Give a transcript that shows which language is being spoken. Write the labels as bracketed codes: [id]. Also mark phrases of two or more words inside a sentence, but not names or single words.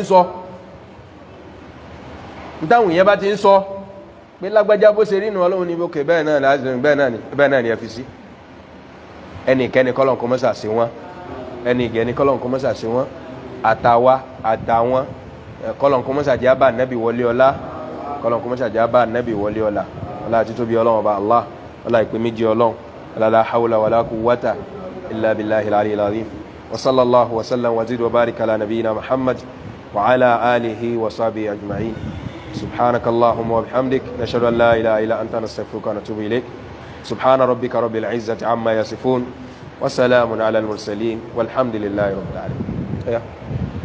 [yo] bá ti ń sọ pé lágbájá bó ṣe rínú Ọlọ́run ní bókè bẹ́ẹ̀ náà ni ẹ fi sí ẹnìkẹ́ni kọ́lọ̀ kó mọ́sà sí wọn ẹnìkẹ́ni kọ́lọ̀ kó mọ́sà sí wọn àtàwọn kọ́lọ̀ kó mọ́sà jẹ́ bá nẹ́bì wọlé ọlá kọ́lọ̀ kó mọ́sà jẹ́ bá nẹ́bì wọlé ọlá ọlá àti tóbi Ọlọ́run ọba Allah ọlá ìpè méjì Ọlọ́run [ar] لا حول ولا قوة إلا بالله العلي العظيم وصلى الله وسلم وزد وبارك على نبينا محمد وعلى آله وصحبه أجمعين سبحانك اللهم وبحمدك نشهد أن لا إله إلا أنت نستغفرك ونتوب إليك سبحان ربك رب العزة عما يصفون وسلام على المرسلين والحمد لله رب العالمين